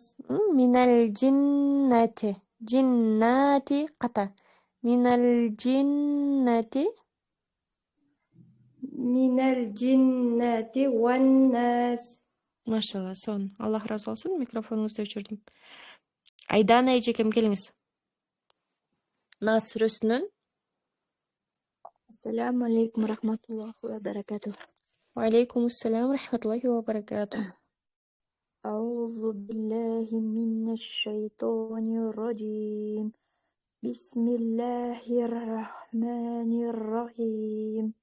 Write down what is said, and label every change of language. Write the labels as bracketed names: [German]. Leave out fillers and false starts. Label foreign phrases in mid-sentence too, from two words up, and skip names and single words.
[Arabic] من الجنة. الجنة ката. من الجنة. من الجنة والناس. [Kyrgyz] Машалла, сон. Аллах разы болсун. Микрофонуңузду өчүрдүм. Айдана эжекем, келиңиз. Нас сүрөсүнөн. [Arabic] السلام عليكم ورحمة الله وبركاته. وعليكم السلام ورحمة الله وبركاته. أعوذ بالله من الشيطان الرجيم. بسم الله الرحمن الرحيم.